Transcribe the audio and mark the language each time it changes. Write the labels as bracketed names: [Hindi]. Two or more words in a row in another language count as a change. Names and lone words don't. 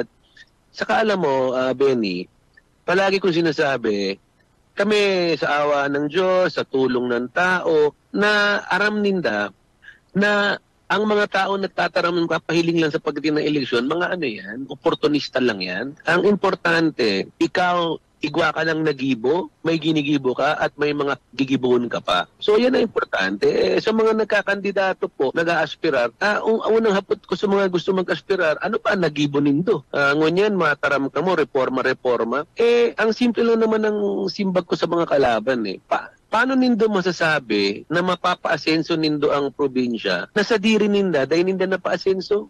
[Filipino] Saka alam mo, Benny, palagi kong sinasabi, kami sa awa ng Diyos, sa tulong ng tao, na [Bikol] aram ninda [Filipino] na ang mga tao [Bikol] nagtataram ng kapahiling [Filipino] lang sa pagdating ng eleksyon, mga ano yan, oportunista lang yan. Ang importante, ikaw, [Bikol] igwa ka lang nagibo, may ginigibo ka at may mga gigibuhon ka pa. [Filipino] So yan ang importante. [Bikol] Sa mga nagkakandidato po, nag-aaspirar, unang hapot ko sa mga gusto mag-aspirar, ano pa nagibo nindo? Ngunyan, mataram ka mo, reforma. Ang simple lang naman ng simbag ko sa mga kalaban paano nindo masasabi na mapapa-asenso nindo ang probinsya na sa diri ninda, dahil ninda na pa-asenso?